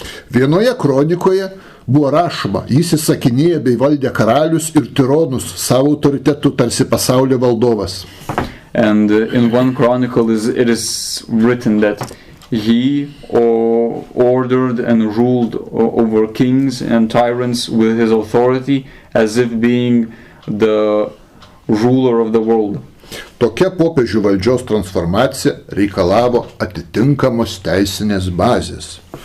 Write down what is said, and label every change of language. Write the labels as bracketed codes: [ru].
[lt] Vienoje kronikoje buvo rašoma, jis įsakinėja bei valdė karalius ir tironus savo autoritetu tarsi pasaulio valdovas. [en] And in one chronicle it is written that he ordered and ruled over kings and tyrants with his authority as if being the ruler of the world. [lt] Tokia popiežių valdžios transformacija reikalavo atitinkamos teisinės bazės.